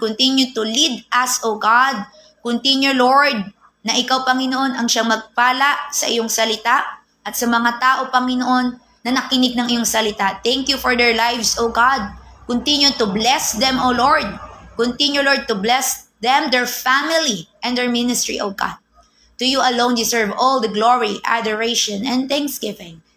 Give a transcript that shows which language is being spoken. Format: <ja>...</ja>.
<en>Continue to lead us, O God. Continue, Lord,</en> <tl>na ikaw, Panginoon, ang siyang magpala sa iyong salita at sa mga tao, Panginoon, na nakinig ng iyong salita.</tl> <en>Thank you for their lives, O God. Continue to bless them, O Lord. Continue, Lord, to bless them, their family, and their ministry, O God. To you alone deserve all the glory, adoration, and thanksgiving.</en>